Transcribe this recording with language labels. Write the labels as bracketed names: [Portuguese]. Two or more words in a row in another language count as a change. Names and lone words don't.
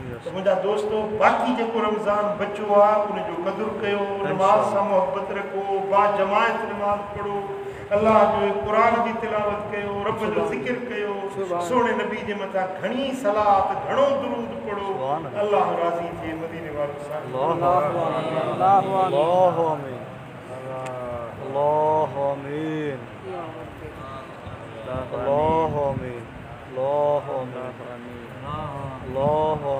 [Sindhi] तो मुंहिंजा दोस्तो बाक़ी जेको रमज़ान बचो आहे उन जो क़दुरु कयो, नमाज़ सां मोहबत रखो, बा जमायत नमाज़ पढ़ो, अल्लाह जो क़ुरान जी तिलावत कयो, रब जो ज़िक्र कयो, सोने नबी जे मथां घणी सलात घणो दुरूद पढ़ो, अल्लाह राज़ी थिए मदीने वारो सां। [Arabic] الله آمين الله آمين الله آمين الله آمين الله